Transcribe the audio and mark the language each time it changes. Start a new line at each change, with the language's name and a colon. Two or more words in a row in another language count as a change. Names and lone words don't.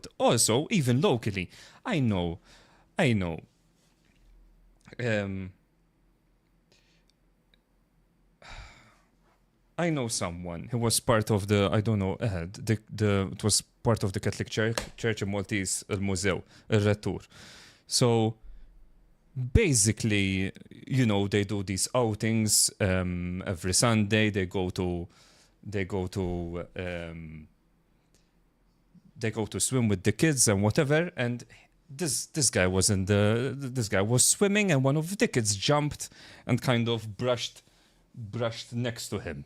English: Also, even locally, I know. I know someone who was part of the, I don't know, it was part of the Catholic Church in Maltese,
Maltese: il-Mużew, il-Rettur.
English: So basically, they do these outings every Sunday. They go to swim with the kids and whatever. And this guy was swimming, and one of the kids jumped and kind of brushed next to him.